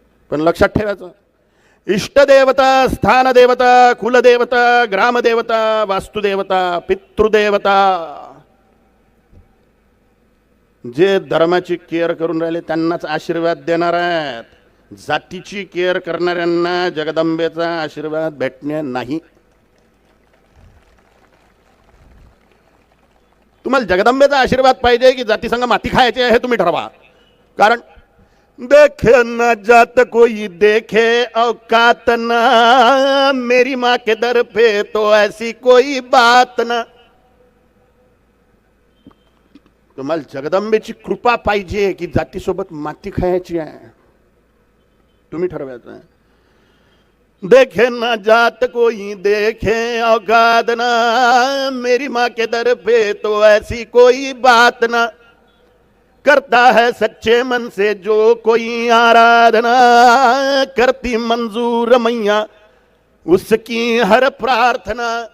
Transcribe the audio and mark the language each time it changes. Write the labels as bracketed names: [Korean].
[Marathi] पण लक्षात ठेवायचं, इष्टदेवता, स्थानदेवता, कुलदेवता, ग्रामदेवता, वास्तुदेवता, पितृदेवता, जे धर्माची केअर करून राहिले त्यांनाच आशीर्वाद देणार आहेत. जातीची केअर करणाऱ्यांना जगदंबेचा आशीर्वाद भेटणे नाही. तुम्हाला जगदंबेचा आशीर्वाद पाहिजे की जाती संग माती खायची आहे, हे तुम्ही ठरवा. [Hindi] कारण देखे न जात कोई देखे औकात ना, मेरी माँ के दर पे तो ऐसी कोई बात ना. [Marathi] तुम्हाला जगदंबेची कृपा पाहिजे की जातीसोबत माती खायची आहे, तुम्ही ठरवायचं आहे. [Hindi] देखे ना जात कोई देखे औकात ना, मेरी माँ के दर पे तो ऐसी कोई बात ना. करता है सच्चे मन से जो कोई आराधना, करती मंजूर मैया उसकी हर प्रार्थना.